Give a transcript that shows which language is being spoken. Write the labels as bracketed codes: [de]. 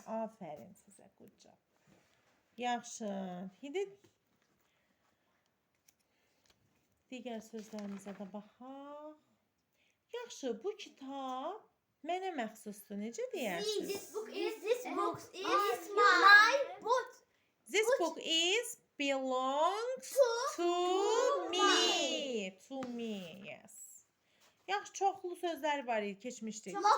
[az] Afərin sizə, [en] good job. [az] Yaxşı, indi digər sözlərimizə də baxaq. Yaxşı, bu kitab mənə məxsusdur. Necə deyərsiniz? [en] This book is my book. This book is belongs to me. To me, yes. [az] Yaxşı, çoxlu sözlər var idi, keçmişdik.